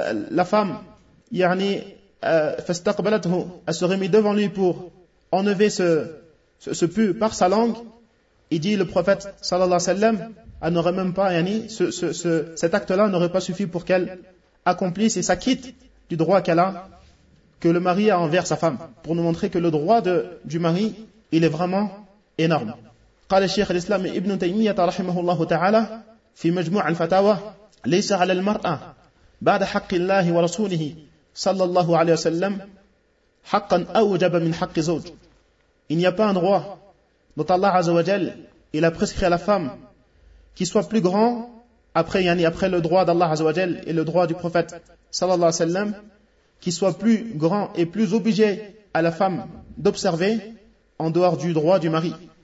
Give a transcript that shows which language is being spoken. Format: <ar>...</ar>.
<fr>la femme,</fr> <ar>yani, fastaqbalathu,</ar> <fr>elle serait mise devant lui pour enlever ce pus par sa langue, il dit le prophète</fr> <ar>sallallahu alayhi wa sallam,</ar> <fr>elle n'aurait même pas, yani, cet acte-là n'aurait pas suffi pour qu'elle accomplisse et s'acquitte du droit qu'elle a, que le mari a envers sa femme, pour nous montrer que le droit du mari, il est vraiment énorme.</fr> <ar>قال الشيخ الإسلام ابن تيمية رحمه الله تعالى في مجموع الفتاوى ليس على المرأة بعد حق الله ورسوله صلى الله عليه وسلم حقا أوجب من حق زوج.</ar> <fr>Il n'y a pas un droit dont Allah</fr> <ar>عز وجل</ar> <fr>il a prescrit à la femme qui soit plus grand après le droit d'Allah عز وجل et le droit du prophète</fr> <ar>صلى الله عليه وسلم</ar> <fr>qui soit plus grand et plus obligé à la femme d'observer en dehors du droit du mari.</fr>